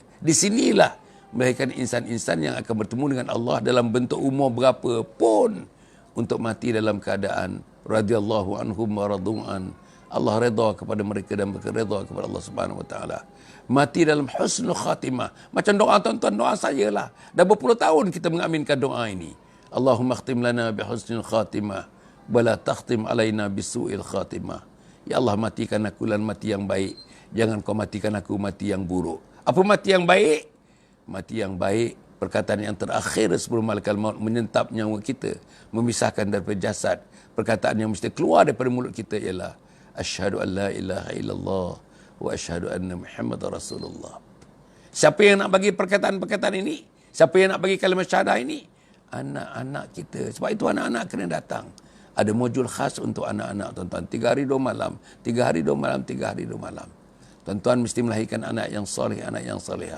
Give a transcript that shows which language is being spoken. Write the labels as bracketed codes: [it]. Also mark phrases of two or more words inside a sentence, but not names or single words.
[ms] Di sinilah melahirkan insan-insan yang akan bertemu dengan Allah dalam bentuk umur berapa pun untuk mati dalam keadaan [ar] رضي الله عنهم و رضوا عنه. [ms] Allah redha kepada mereka dan mereka redha kepada Allah [ar] سبحانه وتعالى. [ms] Mati dalam [ar] حسن الخاتمة. [ms] Macam doa tuan-tuan, doa saya lah. Dah berpuluh tahun kita mengaminkan doa ini. [ar] اللهم اختم لنا بحسن الخاتمة ولا تختم علينا بسوء الخاتمة. [ms] Ya Allah, matikan aku dengan mati yang baik. Jangan kau matikan aku mati yang buruk. Apa mati yang baik? Mati yang baik, perkataan yang terakhir sebelum malaikat maut menyentap nyawa kita, memisahkan daripada jasad. Perkataan yang mesti keluar daripada mulut kita ialah [ar] أشهد أن لا إله إلا الله وأشهد أن محمدا رسول الله. [ms] Siapa yang nak bagi perkataan-perkataan ini? Siapa yang nak bagi kalimat syahadah ini? Anak-anak kita. Sebab itu anak-anak kena datang. Ada modul khas untuk anak-anak, tuan-tuan. 3 hari 2 malam. 3 hari 2 malam, 3 hari 2 malam. Tuan-tuan mesti melahirkan anak yang soleh, anak yang salihah.